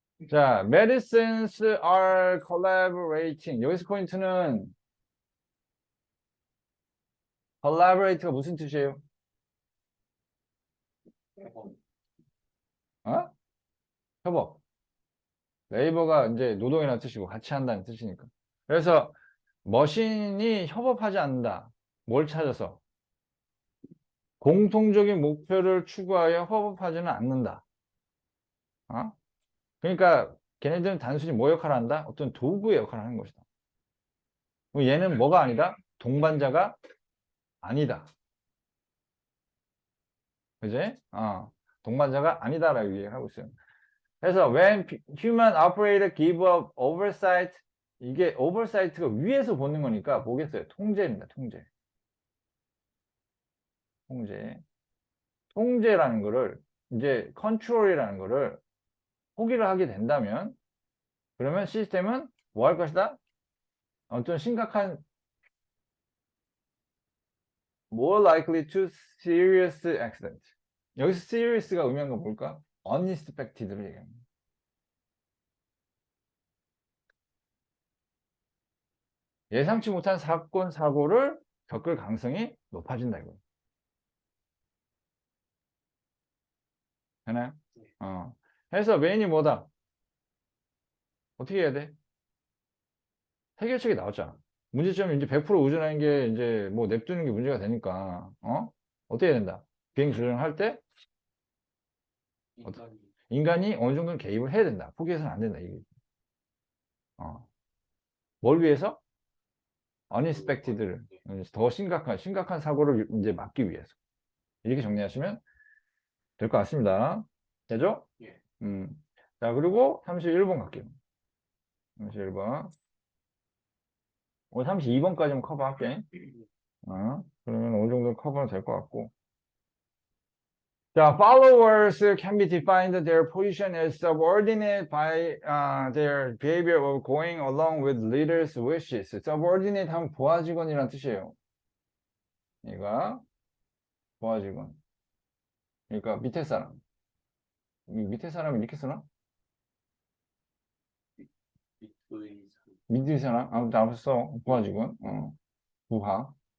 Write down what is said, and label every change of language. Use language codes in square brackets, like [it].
[en] 자, medicines are collaborating. [ko] 여기서 포인트는 collaborate가 무슨 뜻이에요? 협업. 레이버가 이제 노동이라는 뜻이고 같이 한다는 뜻이니까. 그래서 머신이 협업하지 않는다. 뭘 찾아서? 공통적인 목표를 추구하여 협업하지는 않는다. 그러니까 걔네들은 단순히 뭐 역할을 한다? 어떤 도구의 역할을 하는 것이다. 얘는 뭐가 아니다? 동반자가 아니다. 그지? 동반자가 아니다라고 얘기하고 있어요. 그래서 [en] when human operator give up oversight, [ko] 이게 oversight가 위에서 보는 거니까 뭐겠어요? 통제입니다. 통제라는 거를, 이제 control이라는 거를 포기를 하게 된다면, 그러면 시스템은 뭐 할 것이다? 어떤 심각한 [en] more likely to serious accident. [ko] 여기서 serious가 의미한 건 뭘까? unexpected를 얘기합니다. 예상치 못한 사건, 사고를 겪을 가능성이 높아진다 이거예요. 되나요? 그래서 메인이 뭐다? 어떻게 해야 돼? 해결책이 나왔잖아. 문제점이 이제 100% 의존하는 게 이제 뭐 냅두는 게 문제가 되니까, 어떻게 해야 된다? 비행 조정할 때 인간이 어느 정도는 개입을 해야 된다. 포기해서는 안 된다. 이게. 뭘 위해서? unexpected를, 더 심각한 사고를 이제 막기 위해서. 이렇게 정리하시면 될 것 같습니다. 되죠? 예. 자, 그리고 31번 갈게요. 31번. 오늘 32번까지는 커버할게. 그러면 어느 정도 커버는 될 것 같고. [en] 자, followers can be defined their position as subordinate by their behavior of going along with leaders' wishes. [ko] subordinate 하면 부하직원이란 뜻이에요. 얘가 부하직원. 그러니까 밑에 사람. 이 밑에 사람이 이렇게 쓰나? 밑의 밑에 사람? 아무튼 안 써. 부하직원. 부하.